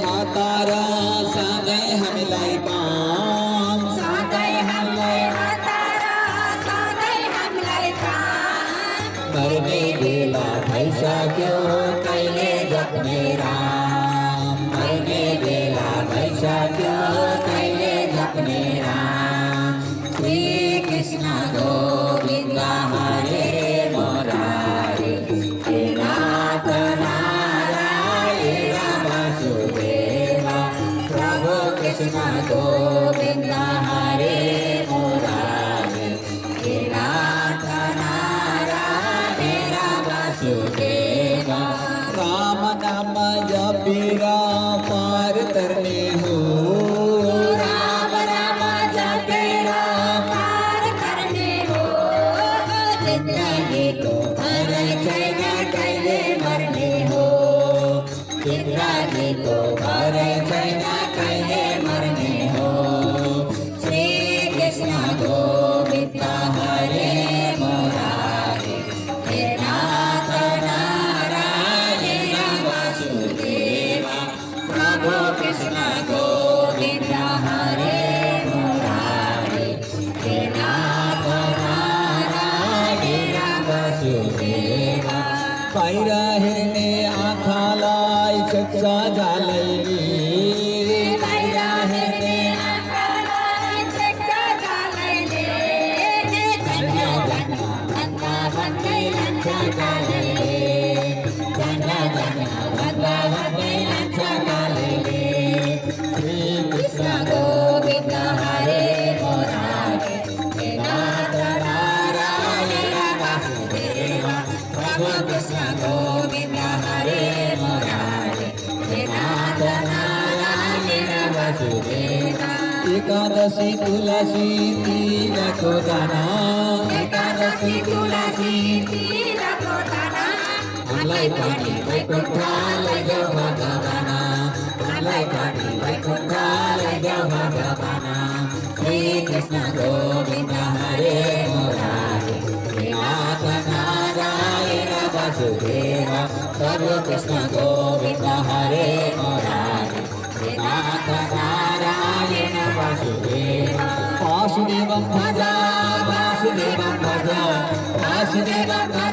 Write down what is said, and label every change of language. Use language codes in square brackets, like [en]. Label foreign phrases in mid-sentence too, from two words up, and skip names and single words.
[ne] हतारा सधैँ हामीलाई काम मर्ने बेला भइसक्यो कहिले जप्ने राम मर्ने बेला भइसक्यो कहिले जप्ने राम श्री कृष्ण गोविन्द हरे मुरारी हे नाथ नारायण वासुदेव प्रभु कृष्ण गोविन्द हरे मुरारी हे नाथ नारायण वासुदेव राम नाम जपेर पार तर्ने हो राम राम जपेर पार गर्ने हो जिन्दगीको भरै छैन कहिले मर्ने हो जिन्दगीको भरै छैन कहिले मर्ने हो श्री कृष्ण गोविन्द हरे मुरारी हे नाथ नारायण वासुदेव प्रभु कृष्ण गोविन्द हरे मुरारी हे नाथ नारायण वासुदेव बाहिर हेर्ने आँखालाई चक्ष झालैली बाहिर हेर्ने आँखालाई चक्ष झालैले धन्य धन्य भन्दा भन्दै लान्छ कालैले धन्य धन्य भन्दा भन्दै लान्छ कालैले श्री कृष्ण गोविन्द हरे मुरारी हे नाथ नारायण वासुदेव प्रभु कृष्ण गोविन्द हरे मुरारी हे नाथ नारायण वासुदेव एकादशी तुलसी तिलको दाना एकादशी तुलसी तिलको दाना हामीलाई पनि वैकुण्ठ लैजाऊ भगवाना हामीलाई पनि वैकुण्ठ लैजाऊ भगवाना श्री कृष्ण गोविन्द हरे मुरारी हे नाथ नारायण वासुदेव प्रभु कृष्ण गोविन्द हरे मुरारी हे नाथ नारायण [sa] वासुदेव वासुदेवं भज वासुदेवं भज वासुदेवं भज